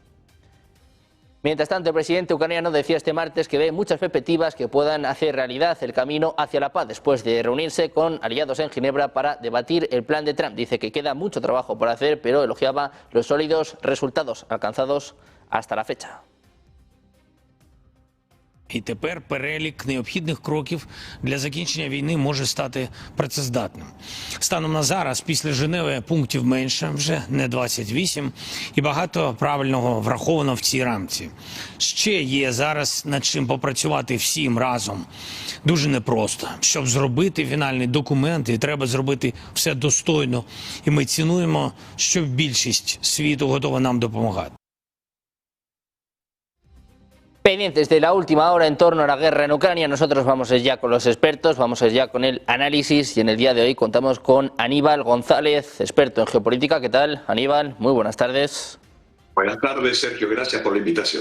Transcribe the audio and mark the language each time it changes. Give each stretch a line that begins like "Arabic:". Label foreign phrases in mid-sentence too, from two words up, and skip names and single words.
Spanish: Mientras tanto, el presidente ucraniano decía este martes que ve muchas perspectivas que puedan hacer realidad el camino hacia la paz, después de reunirse con aliados en Ginebra para debatir el plan de Trump. Dice que queda mucho trabajo por hacer, pero elogiaba los sólidos resultados alcanzados hasta la fecha.
Ukrainian: І тепер перелік необхідних кроків для закінчення війни може стати працездатним. Станом на зараз, після Женеви, пунктів менше, вже не 28, і багато правильного враховано в цій рамці. Ще є зараз над чим попрацювати всім разом. Дуже непросто. Щоб зробити фінальний документ, і треба зробити все достойно. І ми цінуємо, що більшість світу готова нам допомагати.
Spanish: Pendientes de la última hora en torno a la guerra en Ucrania, nosotros vamos ya con los expertos, vamos ya con el análisis, y en el día de hoy contamos con Aníbal González, experto en geopolítica. ¿Qué tal, Aníbal? Muy buenas tardes. Buenas tardes, Sergio, gracias por la invitación.